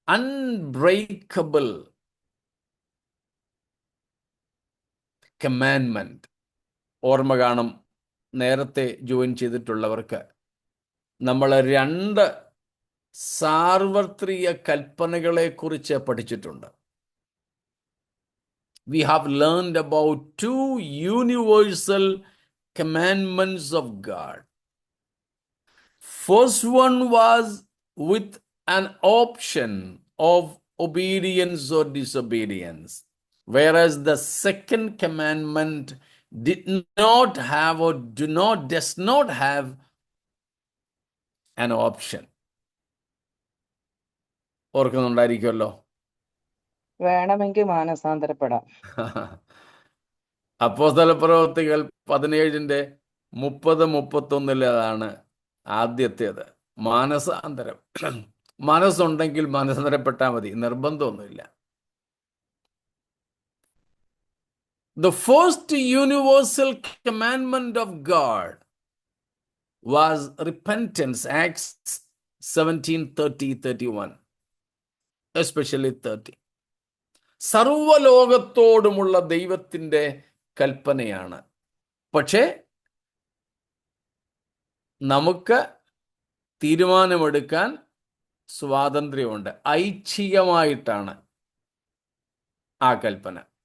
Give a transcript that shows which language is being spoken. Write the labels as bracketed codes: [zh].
[en] Unbreakable commandment. [ml] ഓർമ്മ കാണും, നേരത്തെ ജോയിൻ ചെയ്തിട്ടുള്ളവർക്ക് നമ്മൾ 2 സാർവത്രിക കൽപ്പനകളെ കുറിച്ച് പഠിച്ചിട്ടുണ്ട്. [en] We have learned about 2 universal commandments of God. First one was with an option of obedience or disobedience, whereas the second commandment did not have or does not have an option. [ml] ഓർക്കുന്നുണ്ടായിരിക്കുമല്ലോ. വേണമെങ്കിൽ മാനസാന്തരപ്പെടാം. അപ്പോസ്തലപ്രവൃത്തികൾ 17:30-31 അതാണ് ആദ്യത്തേത്. മാനസാന്തരം. മനസ്സുണ്ടെങ്കിൽ മാനസാന്തരപ്പെട്ടാൽ മതി, നിർബന്ധമൊന്നുമില്ല. [en] The first universal commandment of God was repentance, Acts 17:30-31, especially 30. [ml] സർവലോകത്തോടുമുള്ള ദൈവത്തിൻ്റെ കൽപ്പനയാണ്. പക്ഷേ നമുക്ക് തീരുമാനമെടുക്കാൻ സ്വാതന്ത്ര്യമുണ്ട്. ഐച്ഛികമായിട്ടാണ് ആ കൽപ്പന.